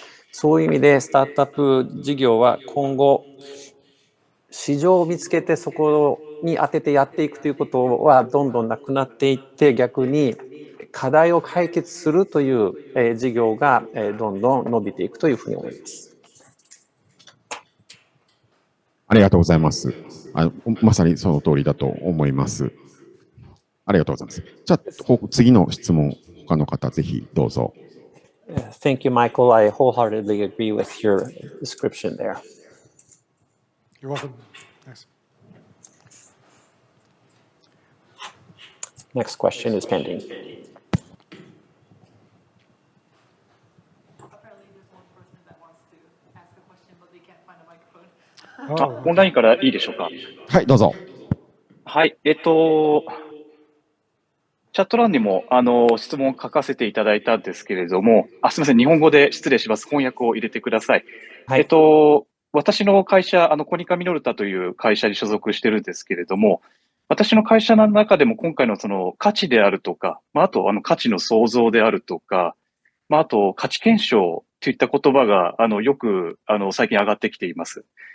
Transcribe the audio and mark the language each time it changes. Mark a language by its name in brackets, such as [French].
[Japanese] そういう意味でスタートアップ事業は今後、市場を見つけてそこに当ててやっていくということはどんどんなくなっていって、逆に課題を解決するという事業がどんどん伸びていくというふうに思います。ありがとうございます。まさにその通りだと思います。ありがとうございます。じゃあ、次の質問、他の方、ぜひどうぞ。 [English] Thank you, Michael. I wholeheartedly agree with your description there. You're welcome. Thanks. Next question is pending. Apparently, there's one person that wants to ask a question, but they can't find a microphone. あ [Japanese] オンラインからいいでしょうか。はい、どうぞ。はい。チャット欄にも、質問を書かせていただいたんですけれども、すみません。日本語で失礼します。翻訳を入れてください。はい。私の会社、コニカミノルタという会社に所属してるんですけれども、私の会社の中でも今回のその価値であるとか、あと価値の創造であるとか、あと価値検証といった言葉が、よく、最近上がってきています。